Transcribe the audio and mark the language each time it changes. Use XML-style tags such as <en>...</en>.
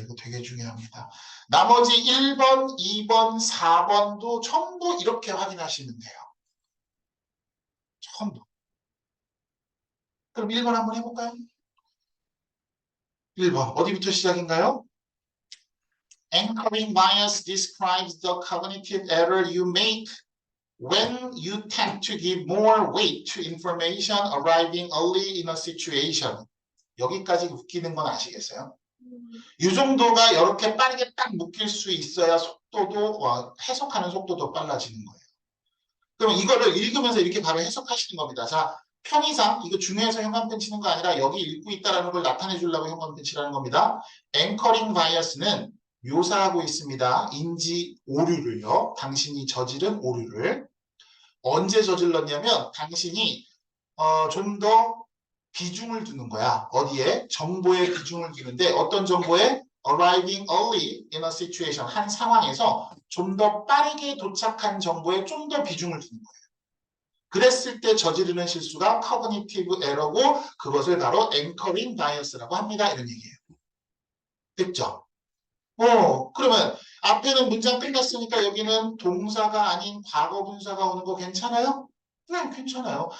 <ko>이거 되게 중요합니다. 나머지 1번, 2번, 4번도 전부 이렇게 확인하시면 돼요. 전부. 그럼 1번 한번 해볼까요? 1번 어디부터 시작인가요?</ko> <en>Anchoring bias describes the cognitive error you make when you tend to give more weight to information arriving early in a situation.</en> <ko>여기까지 웃기는 건 아시겠어요? 이 정도가 이렇게 빠르게 딱 묶일 수 있어야 속도도 해석하는 속도도 빨라지는 거예요. 그럼 이거를 읽으면서 이렇게 바로 해석하시는 겁니다. 자, 편의상 이거 중요해서 형광펜 치는 거 아니라 여기 읽고 있다라는 걸 나타내 주려고 형광펜 치라는 겁니다. 앵커링 바이어스는 묘사하고 있습니다. 인지 오류를요. 당신이 저지른 오류를 언제 저질렀냐면 당신이 좀 더 비중을 두는 거야. 어디에? 정보에 비중을 두는데 어떤 정보에?</ko> <en>Arriving early in a situation.</en> <ko>한 상황에서 좀 더 빠르게 도착한 정보에 좀 더 비중을 두는 거예요. 그랬을 때 저지르는 실수가 cognitive error고 그것을 바로 anchoring bias라고 합니다. 이런 얘기예요. 됐죠? 그러면 앞에는 문장 끝났으니까 여기는 동사가 아닌 과거 분사가 오는 거 괜찮아요? 네, 괜찮아요.</ko>